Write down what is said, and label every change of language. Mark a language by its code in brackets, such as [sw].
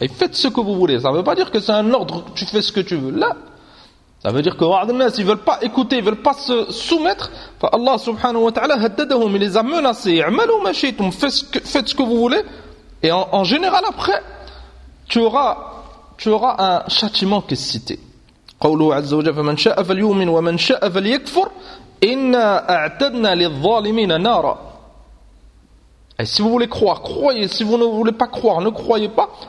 [fr] Et faites ce que vous voulez. Ça ne veut pas dire que c'est un ordre, tu fais ce que tu veux. Là, ça veut dire que ils ne veulent pas écouter, ils ne veulent pas se soumettre. Allah subhanahu wa ta'ala haddadahum, il les a menacés. [ar] يعملوا ما شئتم. [fr] Faites ce que vous voulez. Et en général, après, tu auras un châtiment qui est cité. [ar] قوله عز وجل فمن شاء فليؤمن ومن شاء فليكفر إنا أعتدنا للظالمين نارا. [fr] Et si vous voulez croire, croyez. Si vous ne voulez pas croire, ne croyez pas.